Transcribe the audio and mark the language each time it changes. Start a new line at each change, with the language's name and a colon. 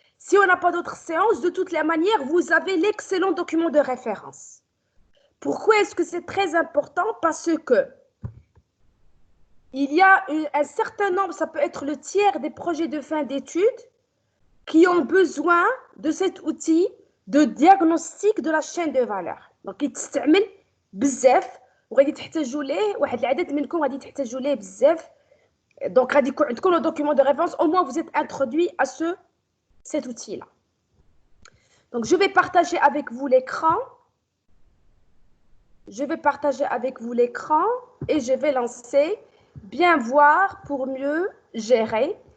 French: Si on n'a pas d'autres séances, de toutes les manières, vous avez l'excellent document de référence. Pourquoi est-ce que c'est très important? Parce que il y a un certain nombre, ça peut être le tiers des projets de fin d'études qui ont besoin de cet outil de diagnostic de la chaîne de valeur.
Arabic: Donc, يتستعمل بزاف وغادي تحتاجوا ليه واحد العدد منكم غادي تحتاجوا ليه بزاف.
French: Donc,
Arabic: غادي يكون عندكم
French: le document de référence, au moins vous êtes introduit à cet outil-là. Donc, je vais partager avec vous l'écran. Je vais partager avec vous l'écran et je vais lancer Bien voir pour mieux gérer.